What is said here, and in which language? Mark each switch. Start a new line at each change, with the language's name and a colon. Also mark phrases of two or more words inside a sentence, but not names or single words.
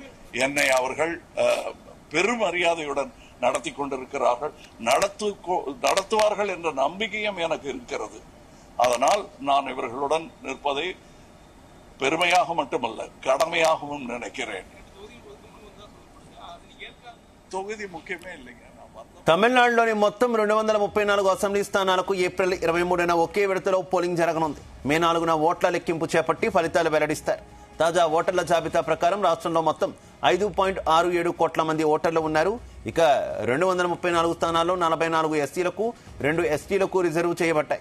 Tamil: என்னை அவர்கள் பெருமரியாதையுடன் நடத்தி கொண்டிருக்கிறார்கள், நடத்துவார்கள் என்ற நம்பிக்கையும் எனக்கு இருக்கிறது. அதனால் நான் இவர்களுடன் நிற்பதை பெருமையாக மட்டுமல்ல, கடமையாகவும் நினைக்கிறேன். தொகுதி முக்கியமே இல்லைங்க.
Telugu: తమిళనాడులోని మొత్తం 234 అసెంబ్లీ స్థానాలకు ఏప్రిల్ 23న ఒకే విడతలో పోలింగ్ జరగనుంది. మే 4న ఓట్ల లెక్కింపు చేపట్టి ఫలితాలు వెల్లడిస్తారు. తాజా ఓటర్ల జాబితా ప్రకారం రాష్ట్రంలో మొత్తం 5.67 కోట్ల మంది ఓటర్లు ఉన్నారు. ఇక 234 స్థానాల్లో 44 ఎస్సీలకు, 2 ఎస్టీలకు రిజర్వ్ చేయబడ్డాయి.